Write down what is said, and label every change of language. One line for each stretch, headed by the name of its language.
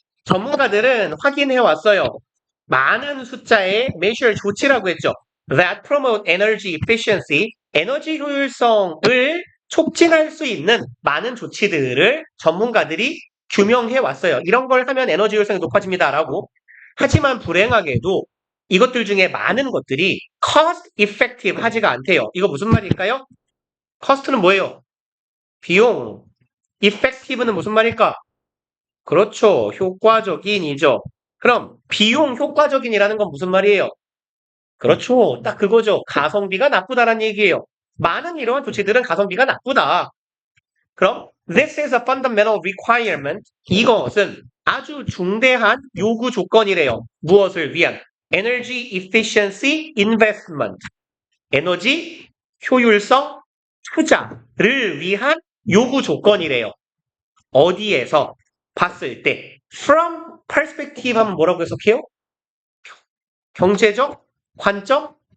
Korean: 전문가들은 확인해 왔어요. 많은 숫자의 measure 조치라고 했죠.
English: That promote energy efficiency.
Korean: 에너지 효율성을 촉진할 수 있는 많은 조치들을 전문가들이 규명해 왔어요. 이런 걸 하면 에너지 효율성이 높아집니다라고. 하지만 불행하게도 이것들 중에 많은 것들이 cost effective 하지가 않대요. 이거 무슨 말일까요? cost는 뭐예요? 비용. effective는 무슨 말일까? 그렇죠. 효과적인이죠. 그럼 비용 효과적인이라는 건 무슨 말이에요? 그렇죠. 딱 그거죠. 가성비가 나쁘다는 얘기예요. 많은 이러한 조치들은 가성비가 나쁘다. 그럼
English: this is a fundamental requirement.
Korean: 이것은 아주 중대한 요구 조건이래요. 무엇을 위한?
English: Energy efficiency investment.
Korean: 에너지 효율성 투자를 위한 요구 조건이래요. 어디에서 봤을 때
English: from perspective
Korean: 하면 뭐라고 해석해요? 경제적 관점으로